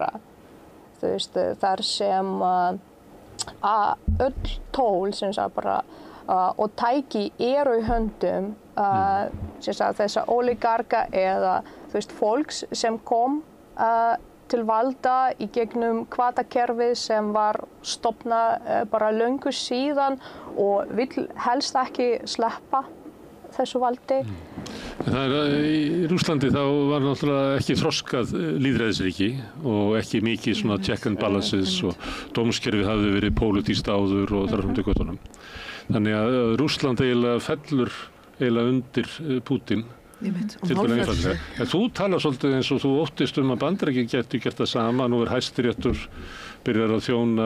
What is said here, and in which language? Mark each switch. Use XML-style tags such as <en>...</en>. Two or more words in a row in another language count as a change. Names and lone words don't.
<is>Þar sem öll tól sem bara, og tæki eru í höndum þessa oligarka eða fólks sem kom til valda í gegnum hvatakerfið sem var stofnað bara löngu síðan og vill helst ekki sleppa þessu valdi. Í Rússlandi þá var náttúrulega ekki þroskað lýðræðisríki og ekki mikið svona</is> <en>check and balances</en> <is>og dómskerfið hafði verið pólitískt áður og þar fram til göttunum. Þannig að Rússland eiginlega fellur eiginlega undir Putin. Þú talar svolítið eins og þú óttist að Bandaríkin geti gert það sama. Nú Hæstiréttur byrjar að þjóna.</is>